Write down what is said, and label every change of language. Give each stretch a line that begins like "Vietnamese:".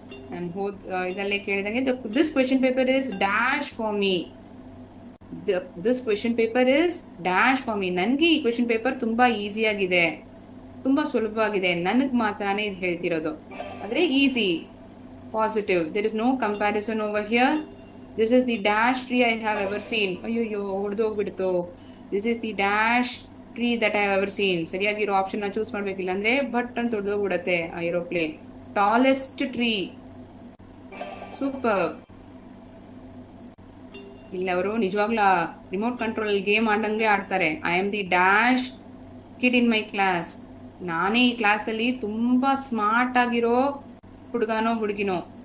Kannada: ನಾನು ಇದಲ್ಲೇ ಕೇಳಿದಂಗೆ
English: This question paper is dash for me. This question paper is dash for me.
Kannada: ನನಗೆ ಈ question paper ತುಂಬಾ easy ಆಗಿದೆ, ತುಂಬಾ ಸುಲಭವಾಗಿದೆ, ನನಗ್ ಮಾತ್ರನೇ ಇದು ಹೇಳ್ತಿರೋದು. ಆದ್ರೆ easy
English: Positive. There is no comparison over here. This is the dash tree I have ever seen.
Kannada: ಅಯ್ಯೋ ಹೊಡೆದೋಗ್ಬಿಡ್ತು.
English: This is the dash tree that I have ever seen.
Kannada: ಸರಿಯಾಗಿರೋ option ನ ಚೂಸ್ ಮಾಡ್ಬೇಕಿಲ್ಲ ಅಂದ್ರೆ ಬಟ್ ಅಂತ ಹೊಡೆದೋಗ್ಬಿಡತ್ತೆ ಆ ಏರೋಪ್ಲೇನ್.
English: Tallest tree. Super.
Kannada: ಇಲ್ಲಿ ಅವರು ನಿಜವಾಗ್ಲೂ remote control game ಆಡಂಗೆ ಆಡ್ತಾರೆ.
English: I am the dash kid in my class.
Kannada: ನಾನೇ ಈ ಕ್ಲಾಸಲ್ಲಿ ತುಂಬಾ ಸ್ಮಾರ್ಟ್ ಆಗಿರೋ ಹುಡುಗನೋ ಹುಡುಗಿನೋ.